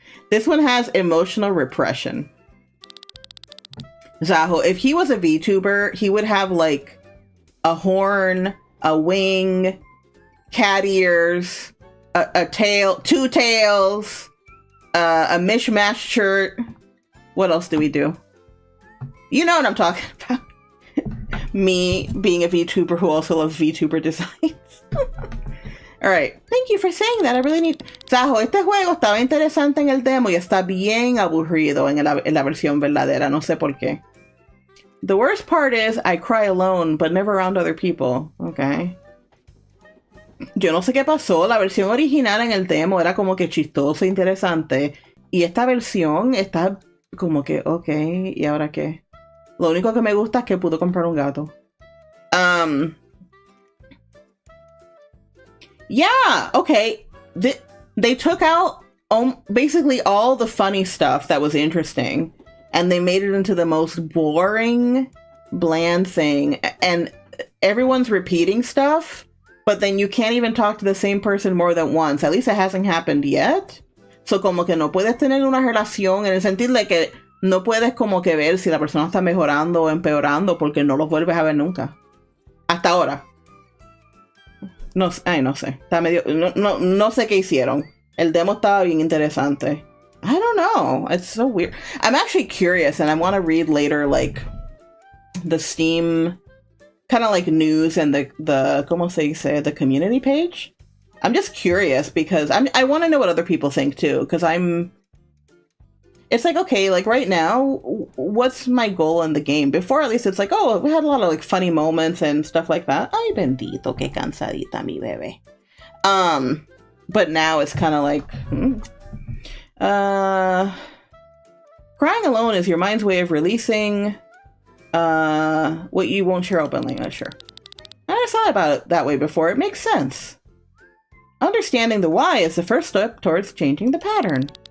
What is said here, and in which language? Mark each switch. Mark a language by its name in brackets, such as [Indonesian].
[English] This one has emotional repression. Zaho, if he was a VTuber, he would have like a horn, a wing, cat ears, a tail, two tails, a mishmash shirt. What else do we do? You know what I'm talking about. Me being a VTuber who also loves VTuber designs. Alright, thank you for saying that. I really need... [Spanish] Zaho, este juego estaba interesante en el demo y está bien aburrido en la versión verdadera. No sé por qué. [English] The worst part is I cry alone, but never around other people. [Spanish] Okay. Yo no sé qué pasó. La versión original en el demo era como que chistosa, interesante. Y esta versión está como que, ok, ¿y ahora qué? Lo único que me gusta es que pudo comprar un gato. [English] Yeah, okay. They took out basically all the funny stuff that was interesting, and they made it into the most boring, bland thing. And everyone's repeating stuff, but then you can't even talk to the same person more than once. At least it hasn't happened yet. [Spanish] So como que no puedes tener una relación en el sentido de que no puedes como que ver si la persona está mejorando o empeorando porque no los vuelves a ver nunca. Hasta ahora. No sé. Está medio, no sé qué hicieron. El demo estaba bien interesante. [English] I don't know. It's so weird. I'm actually curious, and I want to read later, like, the Steam kind of like news and the [Spanish] ¿cómo se dice? [English] The community page. I'm just curious because I want to know what other people think too, because it's like, okay, like right now, what's my goal in the game? Before, at least it's like, oh, we had a lot of like funny moments and stuff like that. [Spanish] Ay, bendito, qué cansadita mi bebé. [English] But now it's kind of like, crying alone is your mind's way of releasing what you won't share openly. Sure. I never thought about it that way before. It makes sense. Understanding the why is the first step towards changing the pattern.